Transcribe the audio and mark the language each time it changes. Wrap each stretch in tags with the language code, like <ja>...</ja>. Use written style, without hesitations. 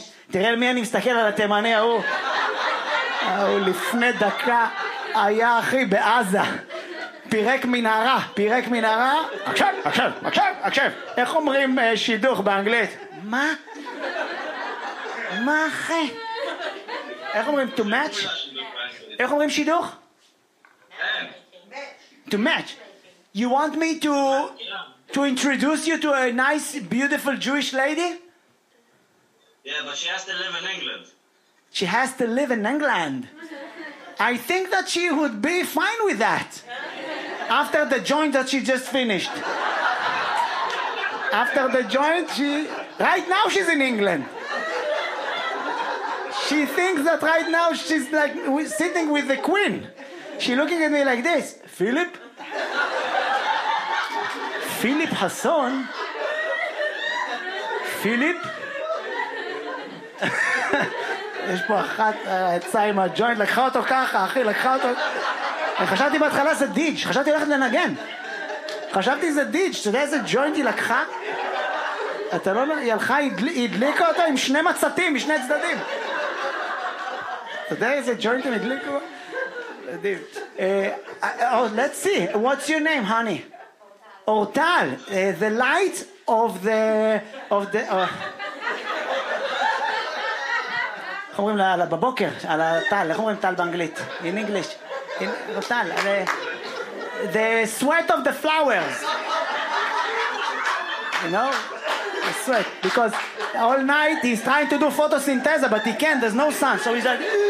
<he>תראה למי אני מסתכל על התימני ההוא. ההוא לפני דקה היה אחי בעזה. פירק מנהרה, פירק מנהרה. עכשיו, עכשיו, עכשיו, עכשיו. איך אומרים שידוך באנגלית? מה? מה אחי? איך אומרים</he> <en>to match?</en> <he>איך אומרים שידוך?</he> <en>To match. You want me to introduce you to a nice, beautiful Jewish lady? Yeah, but she has to live in England. She has to live in England. I think that she would be fine with that. After the joint that she just finished. After the joint, she... Right now she's in England. She thinks that right now she's like sitting with the queen. She's looking at me like this. Philip? Philip Hassan? Philip?</en> <he>יש פה אחת יצאה עם הג'וינט, לקחה אותו ככה, אחי, לקחה אותו... חשבתי בהתחלה זה דיג', חשבתי ללכת לנגן. חשבתי זה דיג', אתה יודע איזה ג'וינט היא לקחה? אתה לא... היא הלכה, היא הדליקה אותו עם שני מצתים, משני צדדים. אתה יודע איזה ג'וינט הם הדליקו? מדהים.</he> <en>Oh, let's see, what's your name, honey? אורטל. The light of the... of the...</en> <he>אומרים לה, לה בבוקר, על הטל, איך אומרים טל באנגלית?</he> <en>In English. In, טל, the sweat of the flowers. You know? The sweat. Because all night he's trying to do photosynthesis, but he can't, there's no sun. So he's like...</en>